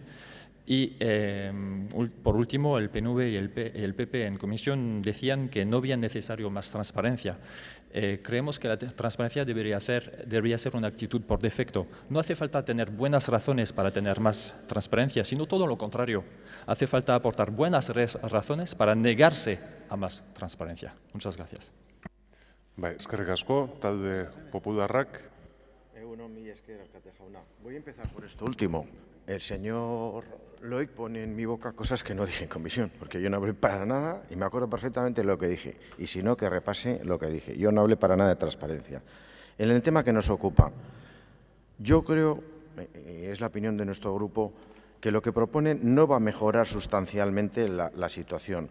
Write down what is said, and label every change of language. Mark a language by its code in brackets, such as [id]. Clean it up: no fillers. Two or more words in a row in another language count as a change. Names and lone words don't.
[es] Y por último, el PNV y el PP en comisión decían que no había necesario más transparencia. Creemos que la transparencia debería ser una actitud por defecto. No hace falta tener buenas razones para tener más transparencia, sino todo lo contrario. Hace falta aportar buenas razones para negarse a más transparencia. Muchas gracias. [eu] Eskerrik asko, talde popularrak. [es] Voy a empezar por esto último. El señor Loic pone en mi boca cosas que no dije en comisión, porque yo no hablé para nada y me acuerdo perfectamente de lo que dije. Y si no, que repase lo que dije. Yo no hablé para nada de transparencia. En el tema que nos ocupa, yo creo es la opinión de nuestro grupo, que lo que propone no va a mejorar sustancialmente la situación.